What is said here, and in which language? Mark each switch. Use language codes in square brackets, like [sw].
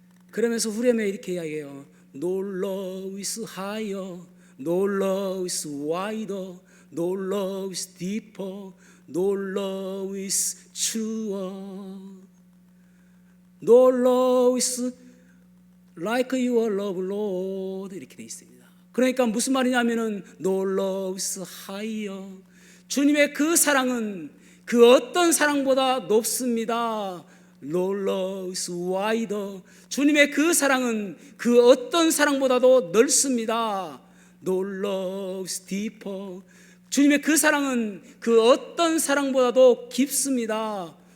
[ko] 그러면서 후렴에 이렇게 이야기해요. [en] No love is higher, no love is wider, no love is deeper, no love is truer, no love is like your love, Lord. [ko] 이렇게 돼 있습니다. 그러니까 무슨 말이냐면은 [en] no love is higher. [ko] 주님의 그 사랑은 그 어떤 사랑보다 높습니다. [en] No love is wider. [ko] 주님의 그 사랑은 그 어떤 사랑보다도 넓습니다. [en] No love is deeper. [ko] 주님의 그 사랑은 그 어떤 사랑보다도 깊습니다.